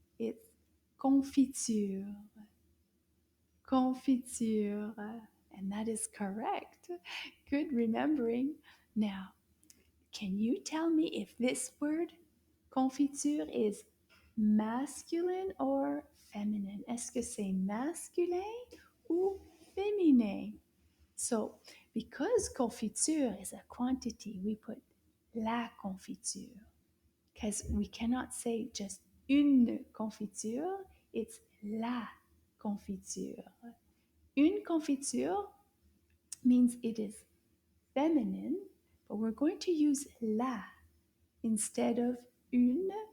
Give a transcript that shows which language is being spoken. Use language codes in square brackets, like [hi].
[en] It's confiture. Confiture. And that is correct. Good remembering. Now, can you tell me if this word confiture is masculine or feminine? [fr] Est-ce que c'est masculin ou féminin? [en] So, because confiture is a quantity, we put [fr] la confiture. [en] Because we cannot say just [fr] une confiture, [en] it's [fr] la confiture. Une confiture [en] means it is feminine, but we're going to use la instead of une